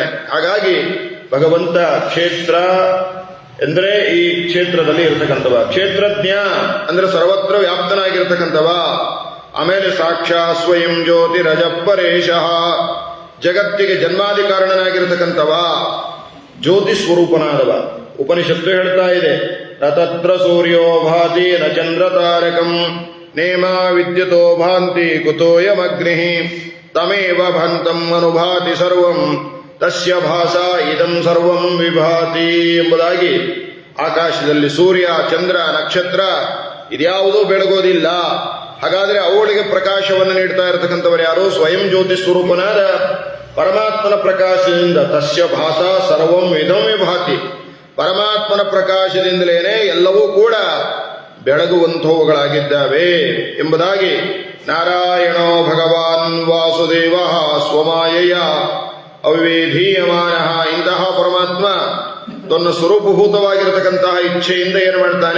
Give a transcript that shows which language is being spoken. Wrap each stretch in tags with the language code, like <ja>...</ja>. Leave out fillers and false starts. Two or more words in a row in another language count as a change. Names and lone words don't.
<kn>ಹಾಗಾಗಿ ಭಗವಂತ ಕ್ಷೇತ್ರ ಅಂದ್ರೆ ಈ ಕ್ಷೇತ್ರದಲ್ಲಿ ಇರತಕ್ಕಂಥವ, ಕ್ಷೇತ್ರಜ್ಞ ಅಂದ್ರೆ ಸರ್ವತ್ರ ವ್ಯಾಪ್ತನಾಗಿರ್ತಕ್ಕಂಥವ. ಆಮೇಲೆ ಸಾಕ್ಷಾತ್ ಸ್ವಯಂ ಜ್ಯೋತಿ ರಜಪರೇಶ, ಜಗತ್ತಿಗೆ ಜನ್ಮಾದಿ ಕಾರಣನಾಗಿರ್ತಕ್ಕಂಥವ, ಜ್ಯೋತಿ ಸ್ವರೂಪನಾದವ. ಉಪನಿಷತ್ತು ಹೇಳ್ತಾ ಇದೆ,</kn> <sa>ನ ತತ್ರ ಸೂರ್ಯೋ ಭಾತಿ ನ ಚಂದ್ರ ತಾರಕಂ ನೇಮ ವಿದ್ಯುತೋ ಭಾಂತಿ ಕುತೋಯಮಗ್ನಿ ತಮೇವ ಭಾಂತಂ ಅನುಭಾತಿ ಸರ್ವಂ ತಸ್ಯ ಭಾಸಾ ಇದಂ ಸರ್ವಂ ವಿಭಾತಿ</sa> <kn>ಎಂಬುದಾಗಿ ಆಕಾಶದಲ್ಲಿ ಸೂರ್ಯ ಚಂದ್ರ ನಕ್ಷತ್ರ ಇದ್ಯಾವುದೂ ಬೆಳಗೋದಿಲ್ಲ. ಹಾಗಾದ್ರೆ ಅವುಗಳಿಗೆ ಪ್ರಕಾಶವನ್ನು ನೀಡ್ತಾ ಇರತಕ್ಕಂಥವರು ಯಾರು? ಸ್ವಯಂ ಜ್ಯೋತಿ ಸ್ವರೂಪನಾದ ಪರಮಾತ್ಮನ ಪ್ರಕಾಶದಿಂದ.</kn> <sa>ತಸ್ಯ ಭಾಸಾ ಸರ್ವಂ ಇದಂ ವಿಭಾತಿ.</sa> <kn>ಪರಮಾತ್ಮನ ಪ್ರಕಾಶದಿಂದಲೇನೆ ಎಲ್ಲವೂ ಕೂಡ ಬೆಳಗುವಂಥವುಗಳಾಗಿದ್ದಾವೆ ಎಂಬುದಾಗಿ</kn> <sa>ನಾರಾಯಣೋ ಭಗವಾನ್ ವಾಸುದೇವ ಸ್ವಮಾಯಯ ಅವಿವೇಧೀಯಮಾನ.</sa> <kn>ಇಂತಹ ಪರಮಾತ್ಮ ತನ್ನ ಸ್ವರೂಪಭೂತವಾಗಿರತಕ್ಕಂತಹ ಇಚ್ಛೆಯಿಂದ ಏನು ಮಾಡ್ತಾನೆ?</kn>